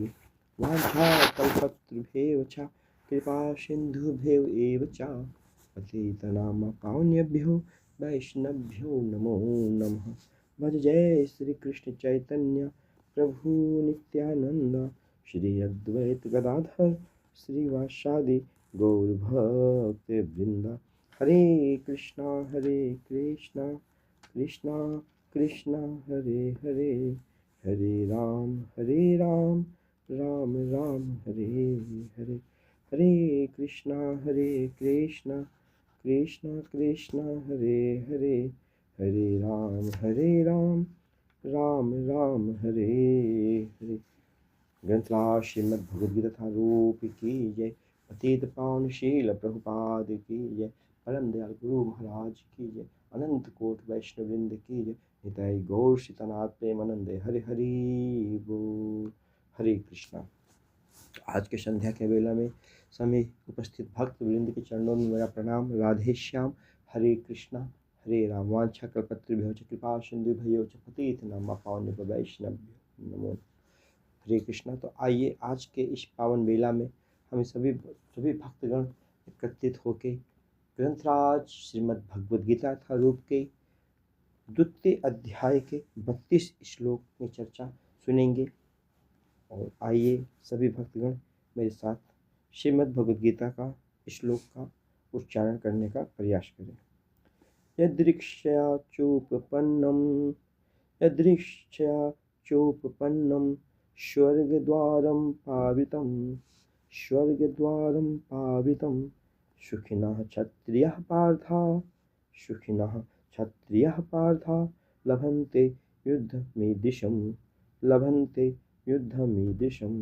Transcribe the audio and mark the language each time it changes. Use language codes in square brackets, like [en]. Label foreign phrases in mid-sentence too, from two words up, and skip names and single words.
[sa] वाञ्छाकल्पतरुभ्येव च कृपा सिन्धुभ्यो एव च, पतितनाम पावनेभ्यो वैष्णवभ्यो नमो नमः। भज जय श्री कृष्ण चैतन्य प्रभु नित्यानंद, श्री अद्वैत गदाधर श्रीवासादि गौर भक्त वृंद। हरे कृष्णा कृष्णा कृष्णा हरे हरे, हरे राम राम राम हरे हरे। हरे कृष्णा कृष्णा कृष्णा हरे हरे, हरे राम राम हरे हरे। [hi] ग्रंथराज श्रीमद् भगवद गीता तथा रूप की जय, पतित पावन शील प्रभुपाद की जय, परम दयाल गुरु महाराज की जय, अनंत कोट वैष्णव वृंद की जय, निताई गौर सीतानाथ प्रेमानंद, हरि हरि बोल। हरे कृष्णा। आज के संध्या के वेला में समय उपस्थित भक्त वृंद के चरणों में मेरा प्रणाम। राधे श्याम। हरे कृष्णा हरे राम। [sa] वांछा कल्पतरुभ्यो च कृपा सिन्धुभ्यो च पतितनाम पावनेभ्यो वैष्णवेभ्यो नमो। [hi] हरे कृष्णा। तो आइए आज के इस पावन बेला में हमें सभी भक्तगण एकत्रित होके ग्रंथराज श्रीमद् भगवद गीता था रूप के द्वितीय अध्याय के 32 श्लोक में चर्चा सुनेंगे। और आइए सभी भक्तगण मेरे साथ श्रीमद् भगवद गीता का श्लोक का उच्चारण करने का प्रयास करें। [sa] यदृक्षया चोपपन्नं स्वर्गद्वारं पावितं सुखिनः क्षत्रियः पार्था लभन्ते युद्धमीदृशम्।